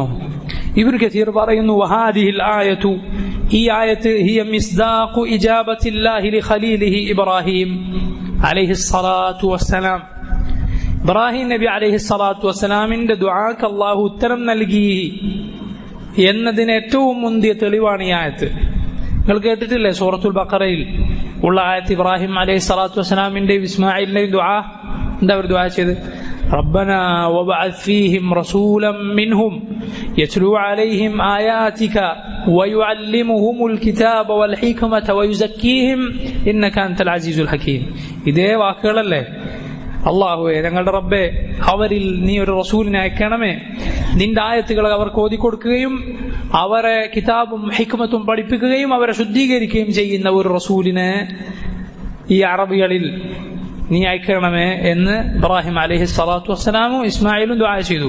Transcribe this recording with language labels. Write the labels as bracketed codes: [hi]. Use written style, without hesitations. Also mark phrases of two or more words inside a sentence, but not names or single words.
[ml] ഇബ്നു കസീർ പറയുന്നു, [ar] وهذه الآية, [ml] ഈ ആയത്ത് [ar] هي مصداق إجابة الله لخليله إبراهيم عليه الصلاة والسلام. [ml] ഇബ്രാഹിം നബി [ar] عليه الصلاة [ml] വസ്സലാമിന്റെ ദുആക്ക് അള്ളാഹു ഉത്തരം നൽകി എന്നതിന് ഏറ്റവും മുന്തിയ തെളിവാണ് ഈ ആയത്ത്. നിങ്ങൾ കേട്ടിട്ടില്ലേ സൂറത്തുൽ ബഖറയിൽ ഉള്ള ആയത്ത്? ഇബ്രാഹിം [ar] عليه الصلاة [ml] വസ്സലാമിന്റെയും ഇസ്മായിലിന്റെയും ദുആ എന്താ അവർ ദുആ ചെയ്ത്? [ar] ربنا وابعث فيهم رسولا منهم يتلو عليهم آياتك ويعلمهم الكتاب والحكمة ويزكيهم إنك أنت العزيز الحكيم. [ml] ഇതേ വാക്കുകളല്ലേ? അല്ലാഹുവേ, ഞങ്ങളുടെ റബ്ബേ, അവരിൽ നീ ഒരു റസൂലിനെ അയക്കണമേ, നിന്റെ ആയത്തുകൾ അവർക്ക് ഓതിക്കൊടുക്കുകയും അവരെ കിതാബും ഹിക്മത്തും പഠിപ്പിക്കുകയും അവരെ ശുദ്ധീകരിക്കുകയും ചെയ്യുന്ന ഒരു റസൂലിനെ ഈ അറബികളിൽ നീ അയക്കണമേ എന്ന് ഇബ്രാഹിം [ar] عليه الصلاة [ml] വസ്സലാമും ഇസ്മായിലും ദുആ ചെയ്തു.